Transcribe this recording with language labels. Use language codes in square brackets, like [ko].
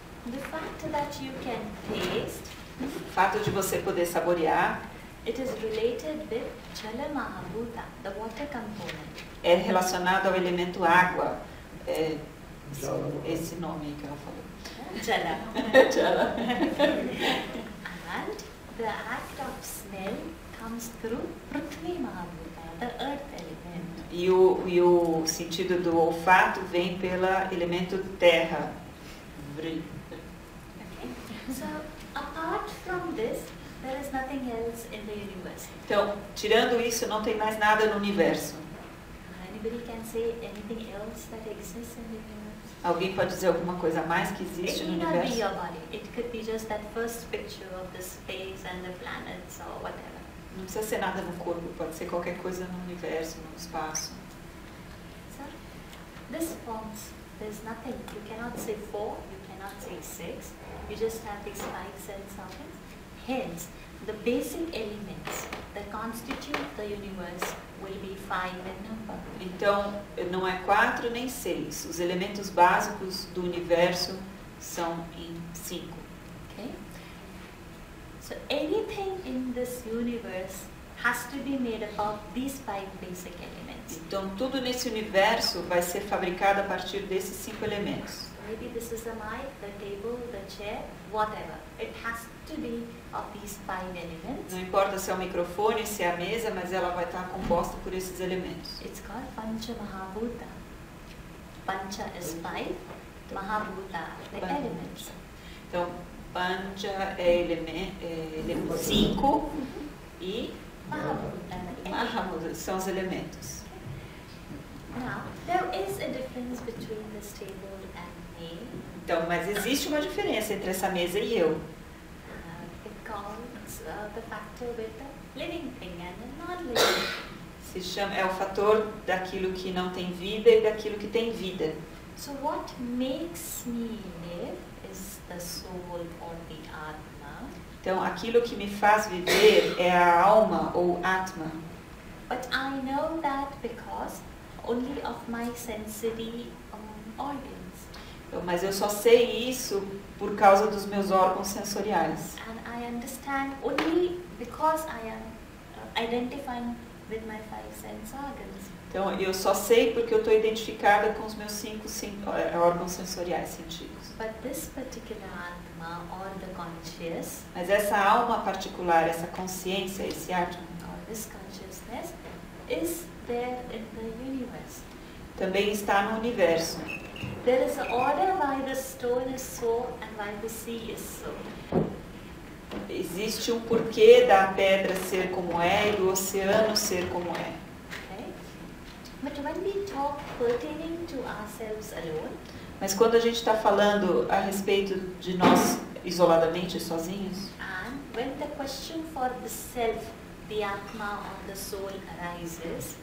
[en] The fact that you can taste, [pt] O fato de você poder saborear [en] it is related with Jala Mahabhuta, the water component. [pt] é relacionado ao elemento água. [en] Jala. [pt] Esse nome aí que ela falou. [en] Jala. Jala. And the act of smell comes through Prithvi Mahabhuta, the earth element. [pt] E o sentido do olfato vem pelo elemento terra. [en] Okay. So apart from this, there is nothing else in the universe. [pt] Então, tirando isso, não tem mais nada no universo. [en] Anybody can say anything else that exists in the universe? [pt] Alguém pode dizer alguma coisa a mais que [en] It [pt] existe no [en] need not be [pt] universo? [en] your body. It could be just that first picture of the space and the planets or whatever. [pt] Não precisa ser nada no corpo, pode ser qualquer coisa no universo, no espaço. [en] So this forms, there's nothing. You cannot say 4, you cannot say 6. You just have these 5 sense organs. Hence, the basic elements that constitute the universe will be 5 in number. [pt] Então, não é 4 nem 6. Os elementos básicos do universo são em 5. [en] Okay? So anything in this universe has to be made up of these 5 basic elements. [pt] Então, tudo nesse universo vai ser fabricado a partir desses 5 elementos. [en] Maybe this is the mic, the table, the chair, whatever. It has to be of these 5 elements. [pt] Não importa se é o microfone, se é a mesa, mas ela vai estar composta por esses elementos. [en] It's called Pancha Mahabhuta. Pancha is 5, Mahabhuta, the Pan- elements. [pt] Então, Pancha é elemento 5 e Mahabhuta, São os elementos. [en] Now, there is a difference between this table and me. [pt] Então, mas existe uma diferença entre essa mesa e eu. [en] It calls the factor with the living thing and the non-living. [pt] É o fator daquilo que não tem vida e daquilo que tem vida. [en] So what makes me live is the soul or the atma. [pt] Então, aquilo que me faz viver é a alma ou atma. [en] But I know that because only of my sensory organs. [pt] Então, mas eu só sei isso por causa dos meus órgãos sensoriais. [en] And I understand only because I am identifying with my 5 sense organs. [pt] Então, eu só sei porque eu estou identificada com os meus 5 órgãos sensoriais sentidos. [en] But this particular atma or the conscious, [pt] Mas essa alma particular, essa consciência, esse atma, [en] or this consciousness, is there in the universe. [pt] também está no universo. [en] There is an order why the stone is so and why the sea is so. [pt] Existe um porquê da pedra ser como é e do oceano ser como é. [en] Okay? But when we talk pertaining to ourselves alone, [pt] Mas quando a gente está falando a respeito de nós isoladamente, sozinhos, [en] and when the question for the self, the atma or the soul arises,